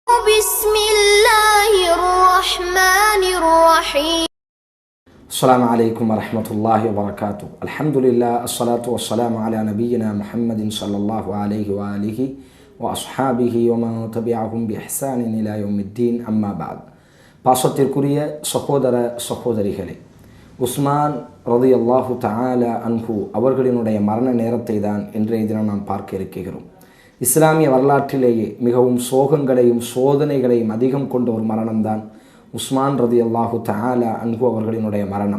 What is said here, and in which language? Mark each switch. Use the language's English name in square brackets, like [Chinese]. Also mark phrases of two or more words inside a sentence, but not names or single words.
[Arabic] بسم الله الرحمن الرحيم. السلام عليكم ورحمة الله وبركاته. الحمد لله الصلاة والسلام على نبينا محمد صلى الله عليه وآله وأصحابه ومن تبعهم بإحسان إلى يوم الدين أما بعد. [Tamil] பாசத்திற்குரிய சகோதர சகோதரிகளே, உஸ்மான் [Arabic] رضي الله تعالى عنه [Tamil] அவர்களினுடைய மரண நேரத்தை தான் இன்றைய தினம் நாம் பார்க்க இருக்கிறோம். இஸ்லாமிய வரலாற்றிலேயே மிகவும் சோகங்களையும் சோதனைகளையும் அதிகம் கொண்ட ஒரு மரணம்தான் உஸ்மான் [Arabic] رضي الله تعالى عنه [Tamil] அவர்களினுடைய மரணம்.